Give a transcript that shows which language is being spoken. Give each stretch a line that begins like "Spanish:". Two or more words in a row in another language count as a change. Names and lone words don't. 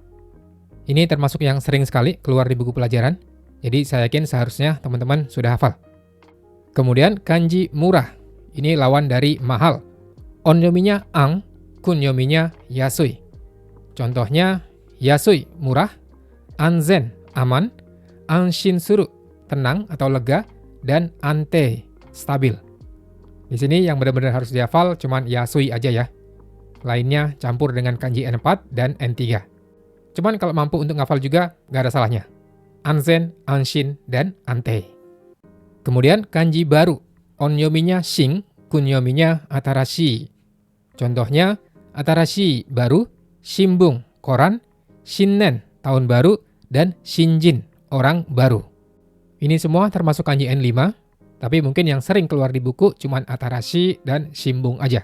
Indonesian: Ini termasuk yang sering sekali keluar di buku pelajaran, jadi saya yakin seharusnya teman-teman sudah hafal. Kemudian kanji murah, ini lawan dari mahal. Onyominya ang, kunyominya yasui. Contohnya yasui, murah, anzen, aman,
Japanese: 安心する,
Indonesian: tenang atau lega, dan ante, stabil. Di sini yang benar-benar harus dihafal cuman yasui aja ya. Lainnya campur dengan kanji N4 dan N3. Cuman kalau mampu untuk ngafal juga, nggak ada salahnya.
Japanese: 安全、安心,
Indonesian: dan ante. Kemudian kanji baru. Onyominya shing, kunyominya atarashi. Contohnya, atarashi, baru, shimbung, koran, shinnen, tahun baru, dan shinjin, orang baru. Ini semua termasuk kanji N5, tapi mungkin yang sering keluar di buku cuman atarashi dan shimbung aja.